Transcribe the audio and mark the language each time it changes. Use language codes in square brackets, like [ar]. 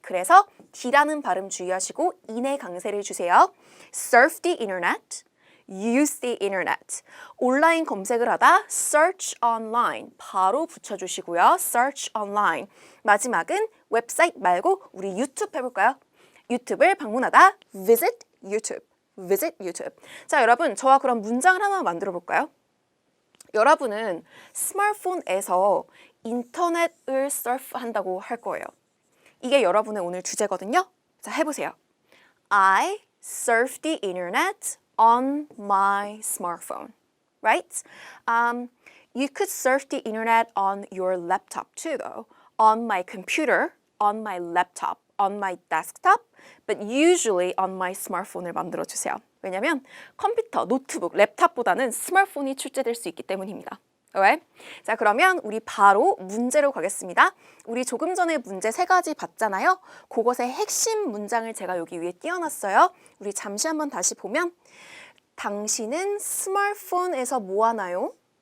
[ko] 그래서 D라는 발음 주의하시고 인의 강세를 주세요. [en] surf the internet, use the internet. [ko] 온라인 검색을 하다 [en] search online [ko] 바로 붙여주시고요. [en] search online. [ko] 마지막은 웹사이트 말고 우리 유튜브 해볼까요? 유튜브를 방문하다 [en] visit YouTube, visit YouTube. [ko] 자, 여러분 저와 그럼 문장을 하나 만들어 볼까요? 여러분은 스마트폰에서 인터넷을 서프한다고 할 거예요. 이게 여러분의 오늘 주제거든요. 자, 해보세요. [en] I surf the internet on my smartphone, right? You could surf the internet on your laptop too, though. On my computer, on my laptop, on my desktop, but usually on my smartphone을 [ko] 만들어주세요. 왜냐면 컴퓨터, 노트북, 랩탑보다는 스마트폰이 출제될 수 있기 때문입니다. [en] Alright? [ko] 자, 그러면 우리 바로 문제로 가겠습니다. 우리 조금 전에 문제 세 가지 봤잖아요. 그것의 핵심 문장을 제가 여기 위에 띄워놨어요. 우리 잠시 한번 다시 보면 당신은 스마트폰에서 뭐 하나요?